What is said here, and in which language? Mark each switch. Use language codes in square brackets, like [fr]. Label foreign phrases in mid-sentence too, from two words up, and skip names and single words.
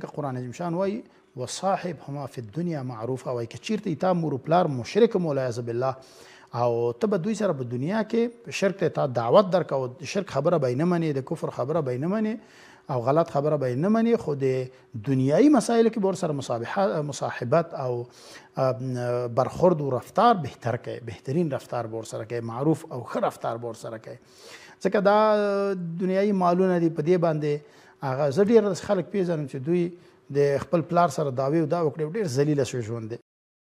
[ps] قرآن عظیم شان وایي [ar] وصاحبهما فی الدنیا معروفه، [ps] وایي که چېرته تا مور و پلار مشرک هم [ar] والعیاذ بالله [ps] او ته به دوی سره په دنیا کې شرک ته تا دعوت درکه او د شرک خبره به یې نه منې، د کفر خبره به یې نه منې او غلط خبره به یې نه منې، خو د دنیایي مسایلو کې به ورسره مصاحبت او [fa] برخورد و رفتار بهتر [ps] کوي، بهترین رفتار به ورسره کوي، معروف او ښه رفتار به ورسره کوي. ځکه دا دنیایي مالونه دي په دې باندې هغه زه ډېر خلک پېژنم چې دوی د خپل پلار سره دعوې او دا وکړې ډېر ذلیله شوی ژوند دی.